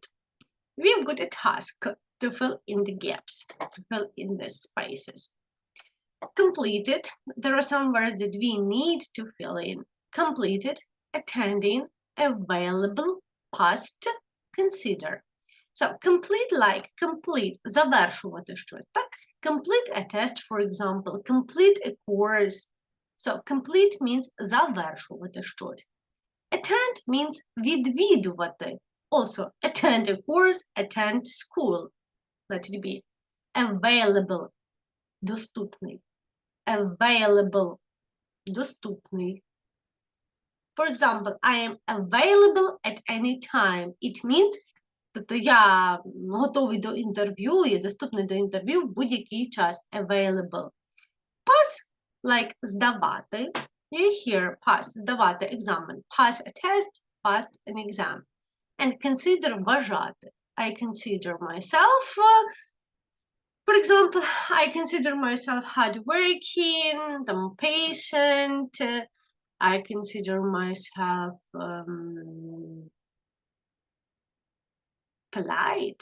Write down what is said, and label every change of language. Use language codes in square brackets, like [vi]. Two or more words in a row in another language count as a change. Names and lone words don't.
[en] We've got a task to fill in the gaps, to fill in the spaces. Completed, there are some words that we need to fill in. Completed, attending, available, past, consider. So complete, like complete, [uk] завершувати щось, так? [en] Complete a test, for example, complete a course. So complete means [uk] завершувати щось. [en] Attend means відвідувати. Also, attend a course, attend school. Let it be. Available, доступний. Available, доступний. For example, I am available at any time. It means, [uk] тобто я готовий до інтерв'ю, я доступний до інтерв'ю в будь-який час. [en] Available. Pass, like здавати. You hear pass, [uk] здавати екзамен. [en] Pass a test, pass an exam. And consider вважати. I consider myself, for example, I consider myself hardworking, patient. I consider myself polite.